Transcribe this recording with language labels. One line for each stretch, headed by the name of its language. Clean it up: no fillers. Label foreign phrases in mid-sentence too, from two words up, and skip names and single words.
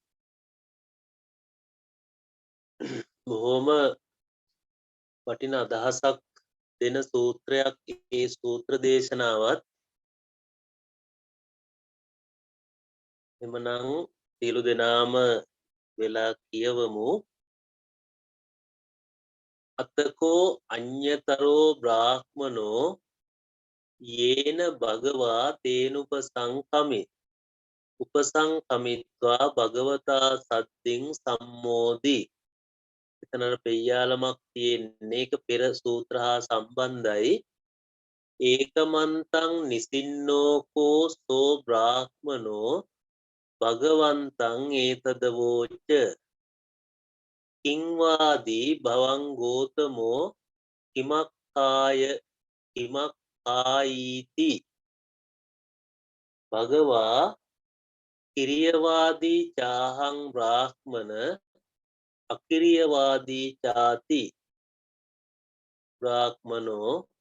Sinhala: බොහොම වටින අදහසක් දෙන සූත්‍රයක් ඒ සූත්‍ර දේශනාවත් එමනම් සියලු දෙනාම වෙලා කියවමු
Pali: අතකෝ අඤ්‍යතරෝ බ්‍රාහ්මනෝ යේන භගවා තේනුපසංකමි උපසංකමිත්වා භගවතා සද්දින් සම්මෝදි
Sinhala: එතනට පෙය්‍යාලමක් තියෙන්නේ ඒක පෙර සූත්‍ර හා සම්බන්ධයි
Pali: ඒකමන්තං නිසින්නෝකෝ සෝ බ්‍රාහ්මනෝ භගවන්තං ඒතදවෝච කිංවාදී භවං ගෝතමෝ කිමක්කායීති භගවා කිරියවාදී චාහං බ්‍රාහ්මන අකිරියවාදී චාති බ්‍රාහ්මනෝ